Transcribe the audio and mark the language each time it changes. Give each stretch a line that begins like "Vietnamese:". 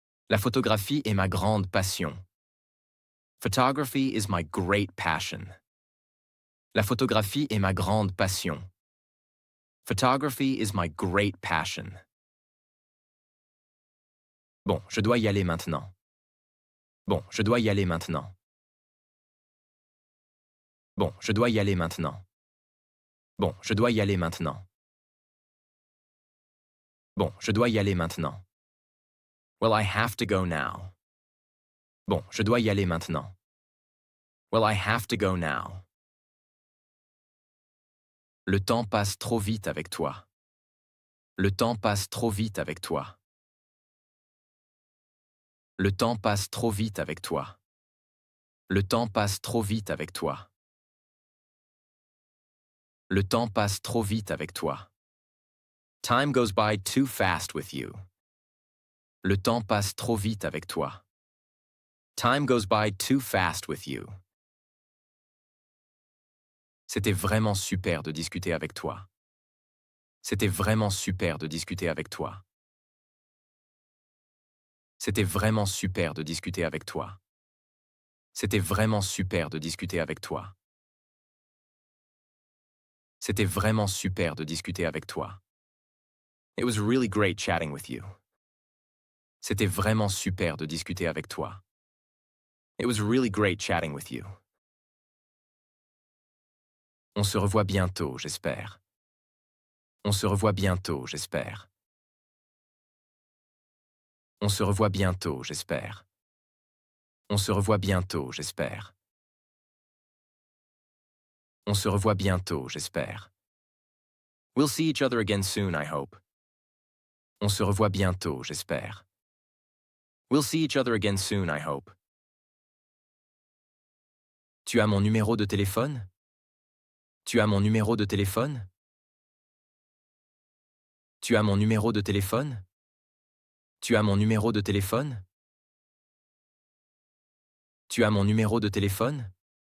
French: La photographie est ma grande passion.
English: Photography is my great passion.
French: La photographie est ma grande passion.
English: Photography is my great passion.
French: Bon, je dois y aller maintenant. Bon, je dois y aller maintenant. Bon, je dois y aller maintenant. Bon, je dois y aller maintenant. Bon, je dois y aller maintenant.
English: Well, I have to go now.
French: Bon, je dois y aller maintenant. Well, I have to go now. Le temps passe trop vite avec toi. Le temps passe trop vite avec toi. Le temps passe trop vite avec toi. Le temps passe trop vite avec toi. Le temps passe trop vite avec toi.
English: Time goes by too fast with you.
French: Le temps passe trop vite avec toi.
English: Time goes by too fast with you.
French: C'était vraiment super de discuter avec toi. C'était vraiment super de discuter avec toi. C'était vraiment super de discuter avec toi. C'était vraiment super de discuter avec toi. C'était vraiment super de discuter avec toi.
English: It was really great chatting with you.
French: C'était vraiment super de discuter avec toi.
English: It was really great chatting with you.
French: On se revoit bientôt, j'espère. On se revoit bientôt, j'espère. On se revoit bientôt, j'espère. On se revoit bientôt, j'espère. On se revoit bientôt, j'espère.
English: We'll see each other again soon, I hope.
French: On se revoit bientôt, j'espère.
English: We'll see each other again soon, I hope.
French: Tu as mon numéro de téléphone? Tu as mon numéro de téléphone? Tu as mon numéro de téléphone? Tu as mon numéro de téléphone? Tu as mon numéro de téléphone?